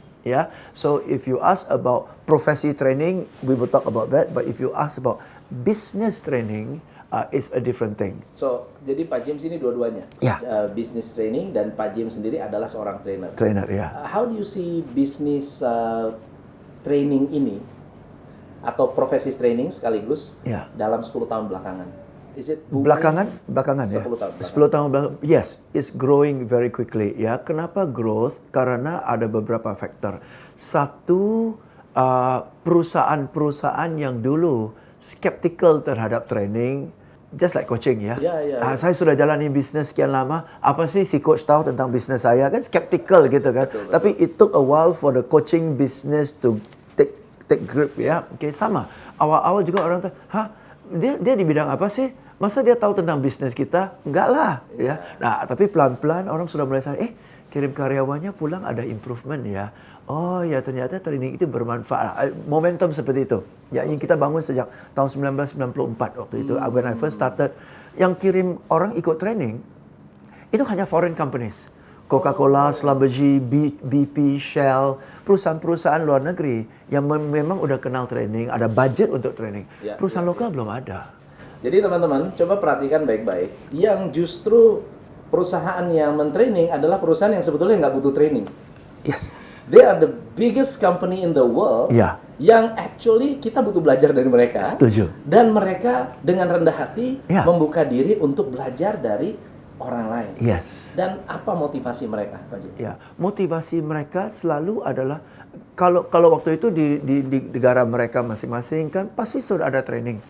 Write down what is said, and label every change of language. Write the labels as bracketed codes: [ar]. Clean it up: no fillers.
[en] Ya, so if you ask about profesi training, we will talk about that. But if you ask about business training, it's a different thing. [id] So, jadi Pak James ini dua-duanya, business training dan Pak James sendiri adalah seorang trainer. Trainer, ya. [en] How do you see business training [id] ini atau profesi training sekaligus dalam 10 tahun belakangan? [en] Is it [id] belakangan 10 tahun. 10 tahun belakangan. [en] Yes, it's growing very quickly. [id] Ya, kenapa growth? Karena ada beberapa faktor. Satu, perusahaan-perusahaan yang dulu skeptical terhadap training. [en] Just like coaching, [id] ya. Saya sudah jalani bisnis sekian lama. Apa sih si coach tahu tentang bisnis saya? Kan skeptical gitu kan. Betul. Tapi [en] it took a while for the coaching business to take grip, ya. [id] Sama. Awal-awal juga orang tuh, dia di bidang apa sih? Masa dia tahu tentang bisnis kita? Enggak lah, ya. Nah, tapi pelan-pelan orang sudah mulai sadar, kirim karyawannya pulang ada improvement, ya. Oh ya, ternyata training itu bermanfaat. Momentum seperti itu. Ya, yang kita bangun sejak tahun 1994 waktu itu. [en] When I first started, [id] yang kirim orang ikut training itu hanya [en] foreign companies. [id] Coca-Cola, Schlumberger, BP, Shell, perusahaan-perusahaan luar negeri yang memang udah kenal training, ada budget untuk training. Perusahaan lokal belum ada. Jadi teman-teman, coba perhatikan baik-baik. Yang justru perusahaan yang men-training adalah perusahaan yang sebetulnya nggak butuh training. [en] Yes. They are the biggest company in the world. [id] Ya. Yang actually kita butuh belajar dari mereka. Setuju. Dan mereka dengan rendah hati Ya. membuka diri untuk belajar dari orang lain. [en] Yes. [id] Dan apa motivasi mereka, Pak Jim? Ya, motivasi mereka selalu adalah kalau waktu itu di negara mereka masing-masing kan pasti sudah ada training.